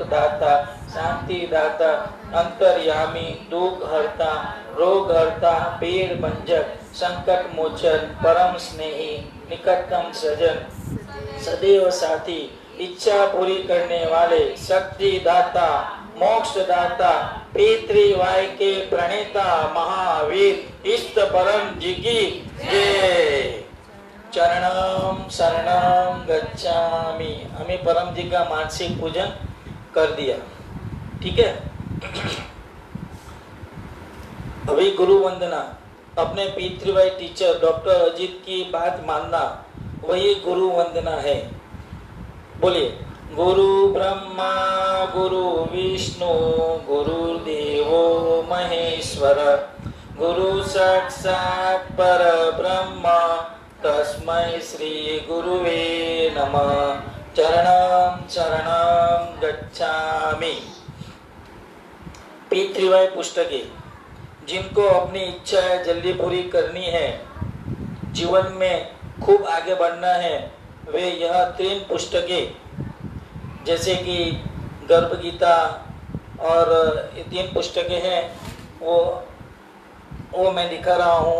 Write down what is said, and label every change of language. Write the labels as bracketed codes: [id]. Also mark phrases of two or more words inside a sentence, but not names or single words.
[hi] दाता, शांति दाता, अंतर्यामी, दुख हरता, रोग हरता, पीड़ भंजक, संकट मोचन, परम स्नेही, निकटतम सजन, सदैव साथी, इच्छा पूरी करने वाले, शक्ति दाता, मोक्ष दाता, P3Y के प्रणेता महावीर इष्ट परम जी की जय। [sa] चरणम शरणम गच्छामि। [hi] हमें परम जी का मानसिक पूजन कर दिया, ठीक है। अभी गुरु वंदना। अपने P3Y टीचर डॉक्टर अजीत की बात मानना वही गुरु वंदना है। [sa] बोलिए, गुरु ब्रह्मा गुरु विष्णु गुरुदेवो महेश्वर, गुरु साक्षात् परब्रह्म तस्मै श्री गुरुवे नमः। चरणं शरणं गच्छामि। [hi] P3Y पुस्तकें। जिनको अपनी इच्छाएं जल्दी पूरी करनी है, जीवन में खूब आगे बढ़ना है, वे यह 3 पुस्तकें जैसे कि गर्भ गीता और ये 3 पुस्तकें हैं, वो मैं दिखा रहा हूँ।